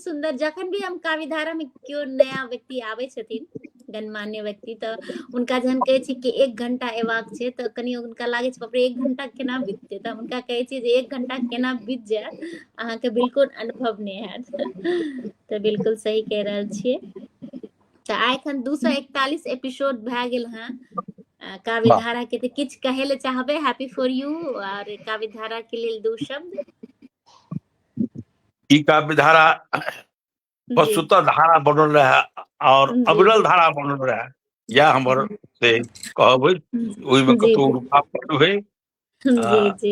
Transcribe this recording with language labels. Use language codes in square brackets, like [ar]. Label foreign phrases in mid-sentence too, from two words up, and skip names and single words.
[mai] जखन भी हम काव्य धारा में केओ नया व्यक्ति आबै छथिन गणमान्य व्यक्ति, तो उनका जहन कहै छी कि 1 घंटा एबाक छै तऽ कनि उनका लागै छै बाप रे 1 घंटा केना बीततै, तऽ हुनका कहै छी जे 1 घंटा केना बीत जायत अहाँके बिल्कुल अनुभव नहि हैत। तऽ बिल्कुल सही कह रहल छियै। तऽ आइ एखन 241 एपिसोड भए गेल हेँ काव्य वाह, धारा के, तऽ किछु कहै लए चाहबै हैप्पी फॉर यू और काव्य धारा के लेल 2 शब्द? ई काव्य धारा जी वस्तुतः धारा बनल रहे और जी अविरल जी धारा बनल रहे, या हमर से कहबै ओहिमे जी कतहु जी रुकावट हुए जी जी